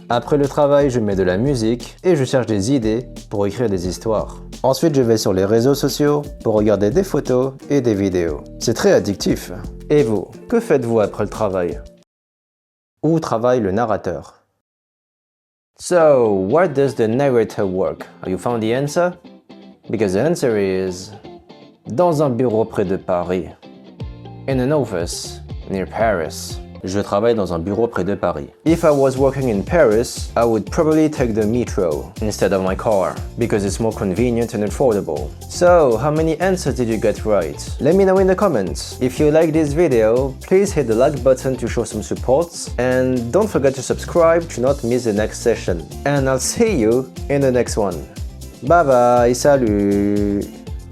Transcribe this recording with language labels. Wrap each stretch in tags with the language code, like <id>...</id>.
<fr>Après le travail, je mets de la musique et je cherche des idées pour écrire des histoires. Ensuite, je vais sur les réseaux sociaux pour regarder des photos et des vidéos. C'est très addictif. Et vous, que faites-vous après le travail? Où travaille le narrateur?</fr> <en>So, where does the narrator work? Have you found the answer? Because the answer is...</en> <fr>Dans un bureau près de Paris.</fr> <en>In an office near Paris.</en> <fr>Je travaille dans un bureau près de Paris.</fr> <en>If I was working in Paris, I would probably take the metro instead of my car, because it's more convenient and affordable. So, how many answers did you get right? Let me know in the comments. If you like this video, please hit the like button to show some support, and don't forget to subscribe to not miss the next session. And I'll see you in the next one. Bye bye, salut!</en>